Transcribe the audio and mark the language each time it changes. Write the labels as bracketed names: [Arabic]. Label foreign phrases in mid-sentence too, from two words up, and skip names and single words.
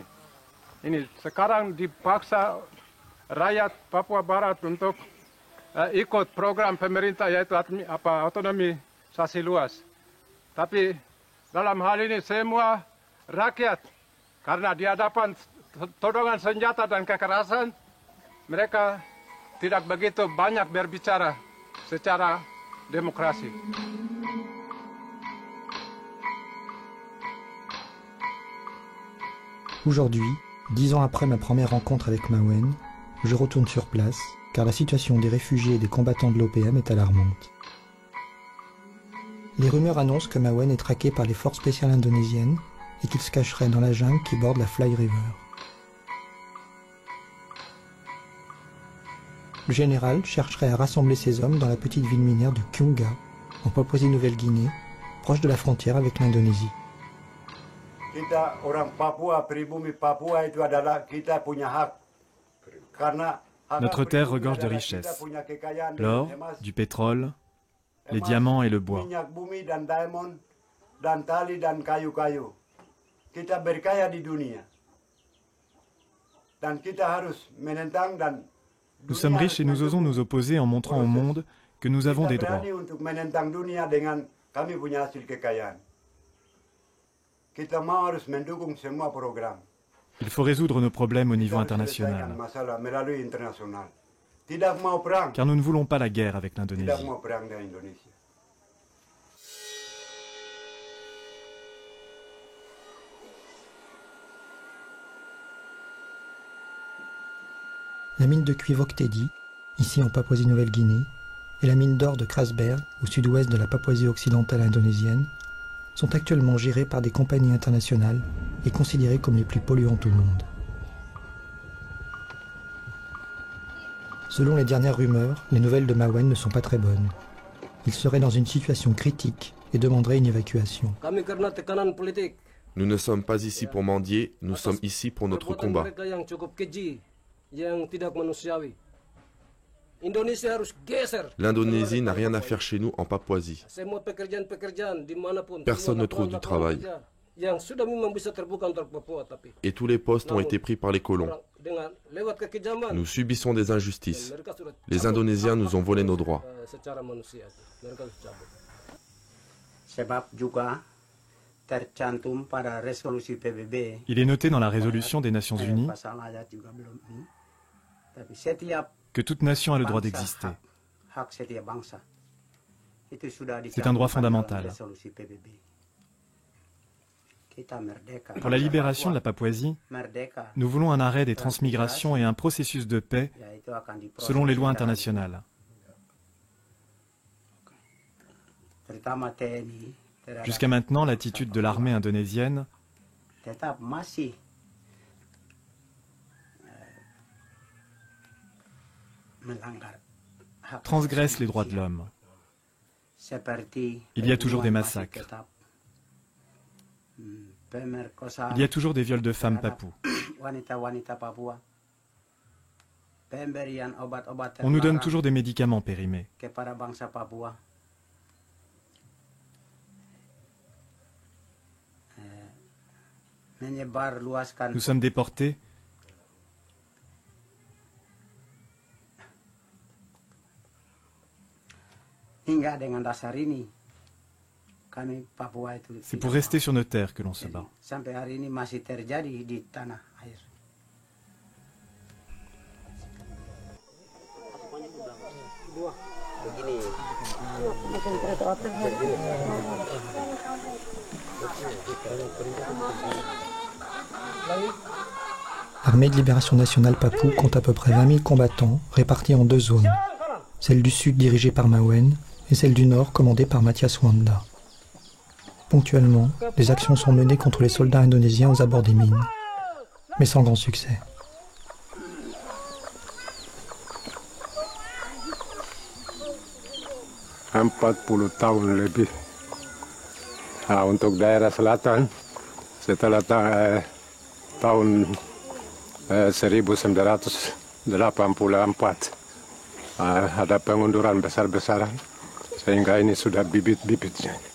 [Indonesian] Ini sekarang dipaksa rakyat Papua Barat untuk ikut program pemerintah yaitu otonomi sasi luas. Tapi dalam hal ini semua rakyat karena di hadapan todongan senjata dan kekerasan mereka tidak begitu banyak berbicara secara demokrasi. [French] Aujourd'hui, 10 ans après ma première rencontre avec Mawen, je retourne sur place car la situation des réfugiés et des combattants de l'OPM est alarmante. Les rumeurs annoncent que Mawen est traqué par les forces spéciales indonésiennes et qu'il se cacherait dans la jungle qui borde la Fly River. Le général chercherait à rassembler ses hommes dans la petite ville minière de Kiunga, en Papouasie-Nouvelle-Guinée, proche de la frontière avec l'Indonésie. [Indonesian] Kita orang Papua, pribumi Papua itu adalah kita punya hak. Karena [French] Notre terre regorge de richesses. L'or, du pétrole, les diamants et le bois. [Indonesian] minyak bumi dan diamond dan tali dan kayu-kayu. Kita berkaya di dunia. Dan kita harus menentang dan [French] Nous sommes riches et nous osons nous opposer en montrant au monde que nous avons des droits. [Indonesian] berani untuk menentang dunia dengan kami punya hasil kekayaan. Kita mau harus mendukung semua program. [French] Il faut résoudre nos problèmes au niveau [Indonesian] Kita harus selesaikan [French] international, [Indonesian] masalah melalui internasional. Tidak mau perang. [French] car nous ne voulons pas la guerre avec [Indonesian] Tidak [French] l'Indonésie. [Indonesian] mau perang dengan Indonesia. [French] La mine de cuivre Oktedi, ici en Papouasie-Nouvelle-Guinée, et la mine d'or de Krasberg, au sud-ouest de la Papouasie occidentale indonésienne, sont actuellement gérées par des compagnies internationales et considérées comme les plus polluantes au monde. Selon les dernières rumeurs, les nouvelles de Mawen ne sont pas très bonnes. Il serait dans une situation critique et demanderait une évacuation. [Indonesian] Kami karena tekanan politik. [French] Nous ne sommes pas ici pour mendier, nous sommes ici pour notre [Indonesian] Perbuatan [French] combat. [Indonesian] mereka yang cukup keji, yang tidak manusiawi. Indonesia harus geser. L'Indonésie n'a rien à faire chez nous en Papouasie. Semua pekerjaan-pekerjaan dimanapun. [French] Personne [Indonesian] semua [French] ne trouve du [Indonesian] lapangan [French] travail. [Indonesian] kerja yang sudah memang bisa terbuka untuk Papua, tapi [French] Et tous les postes ont été pris par les colons. [Indonesian] orang dengan lewat kekejaman. [French] Nous subissons des injustices. [Indonesian] Mereka sudah [French] Les [Indonesian] cabut [French] Indonésiens nous ont volé nos droits. [Indonesian] secara manusia. Mereka sudah cabut. Sebab juga tercantum pada resolusi PBB. [French] Il est noté dans la résolution des Nations Unies [Indonesian] Pasal ayat juga belum ini. Tapi setiap [French] que toute nation a le droit [Indonesian] bangsa [French] d'exister. [Indonesian] hak setiap bangsa. Itu sudah [French] C'est un droit [Indonesian] dicantumkan [French] fondamental. [Indonesian] dalam resolusi PBB. Kita merdeka. [French] Pour la libération de la Papouasie, [Indonesian] Merdeka, [French] nous voulons un arrêt des transmigrations et un processus de paix [Indonesian] yaitu akan diproses [French] selon les lois [Indonesian] secara [French] internationales. [Indonesian] terutama TNI terhadap [French] Jusqu'à maintenant, l'attitude de l'armée indonésienne [Indonesian] tetap masih melanggar hak [French] transgresse les droits de l'homme. [Indonesian] seperti [French] Il y a toujours des [Indonesian] pembunuhan masih [French] massacres. [Indonesian] tetap, pemerkosaan [French] Il y a toujours des viols de femmes [Indonesian] terhadap [French] papous. [Indonesian] wanita-wanita Papua, pemberian obat-obat [French] On nous donne [Indonesian] terlarang [French] toujours des médicaments périmés. [Indonesian] kepada bangsa Papua. Menyebar luaskan [French] Nous sommes déportés [Indonesian] hingga dengan dasar ini kami Papua itu [French] C'est pour rester sur nos terres que l'on se bat. [Indonesian] sampai hari ini masih terjadi di tanah air. Begini. [French] L'armée de libération nationale Papou compte à peu près 20 000 combattants répartis en deux zones, celle du sud dirigée par Mawen et celle du nord commandée par Mathias Wanda. Ponctuellement, des actions sont menées contre les soldats indonésiens aux abords des mines, mais sans grand succès. [Indonesian] Tahun lebih. Nah, untuk daerah selatan, setelah tahun 1984 ada pengunduran besar-besaran, sehingga ini sudah bibit-bibitnya.